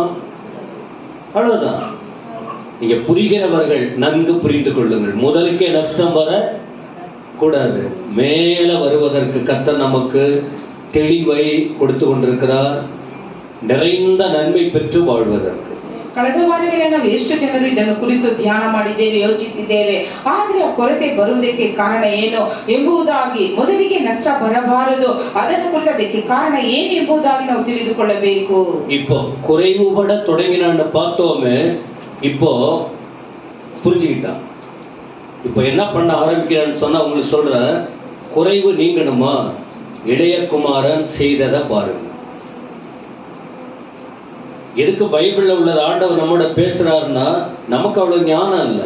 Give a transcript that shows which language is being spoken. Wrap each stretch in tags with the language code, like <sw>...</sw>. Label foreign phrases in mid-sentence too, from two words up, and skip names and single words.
<ta>அவ்வளவுதான். நீங்க புரிகிறவர்கள் நன்கு புரிந்து கொள்ளுங்கள். முதலுக்கே நஷ்டம் வர கூடாது. மேல வருவதற்கு கர்த்தர் நமக்கு தெளிவை கொடுத்து கொண்டிருக்கிறார், நிறைந்த நன்மை பெற்று வாழ்வதற்கு.</ta> <kn>ಕಳೆದ ವಾರವೇ ನಾವು ಎಷ್ಟು ಜನರು ಇದನ್ನು ಕುರಿತು ಧ್ಯಾನ ಮಾಡಿದ್ದೇವೆ, ಯೋಚಿಸಿದ್ದೇವೆ. ಆದರೆ ಆ ಕೊರತೆ ಬರುವುದಕ್ಕೆ ಕಾರಣ ಏನು ಎಂಬುದಾಗಿ, ಮೊದಲಿಗೆ ನಷ್ಟ ಬರಬಾರದು, ಅದನ್ನು ಕುರಿತು ಅದಕ್ಕೆ ಕಾರಣ ಏನು ಎಂಬುದಾಗಿ ನಾವು ತಿಳಿದುಕೊಳ್ಳಬೇಕು.</kn> <ta>இப்போ குறைவுபட தொடங்கினான்னு பார்த்தோமே, இப்போ புரிஞ்சுக்கிட்டான். இப்போ என்ன பண்ண ஆரம்பிக்கிறான்னு சொன்னா உங்களுக்கு சொல்றேன், குறைவு நீங்கணுமா? இளைய குமாரன் செய்ததை பாருங்க. எதுக்கு பைபிள்ல உள்ளது ஆண்டவர் நம்மோட பேசுறாருன்னா, நமக்கு அவ்வளவு ஞானம் இல்லை.</ta>